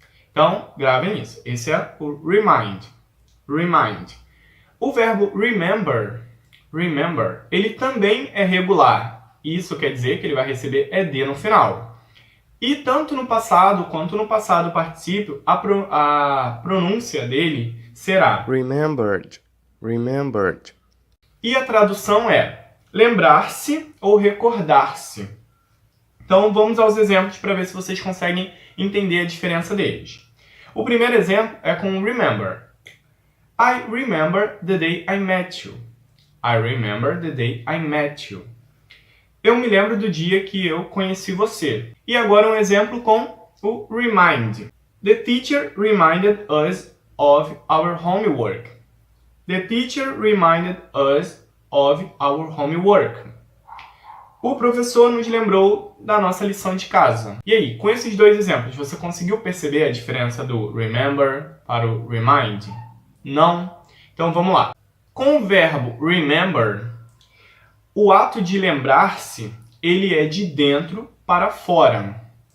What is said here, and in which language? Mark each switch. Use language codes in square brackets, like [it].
[pt] Então, gravem isso. Esse é o remind. Remind. O verbo remember, remember, ele também é regular. Isso quer dizer que ele vai receber ed no final. E tanto no passado quanto no passado particípio, a pronúncia dele será [en] remembered, remembered. [pt] E a tradução é lembrar-se ou recordar-se. Então vamos aos exemplos para ver se vocês conseguem entender a diferença deles. O primeiro exemplo é com remember. [en] I remember the day I met you. I remember the day I met you. [pt] Eu me lembro do dia que eu conheci você. E agora um exemplo com o remind. [en] The teacher reminded us of our homework. The teacher reminded us of our homework. [pt] O professor nos lembrou da nossa lição de casa. E aí, com esses dois exemplos, você conseguiu perceber a diferença do remember para o remind? Não? Então vamos lá. Com o verbo remember, o ato de lembrar-se, ele é de dentro para fora.